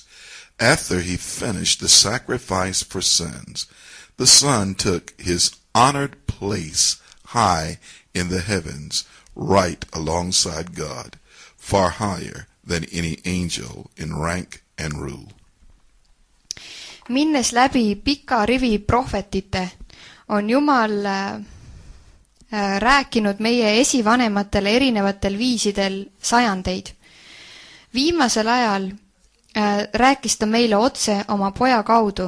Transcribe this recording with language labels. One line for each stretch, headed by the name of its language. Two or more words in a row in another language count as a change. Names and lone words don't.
English: After he finished the sacrifice for sins, the Son took his honored place high in the heavens, right alongside God, far higher than any angel in rank and rule.
Estonian: Minnes läbi pika rivi prohvetite, on Jumal rääkinud meie esivanematele erinevatel viisidel sajandeid. Viimasel ajal rääkis ta meile otse oma poja kaudu.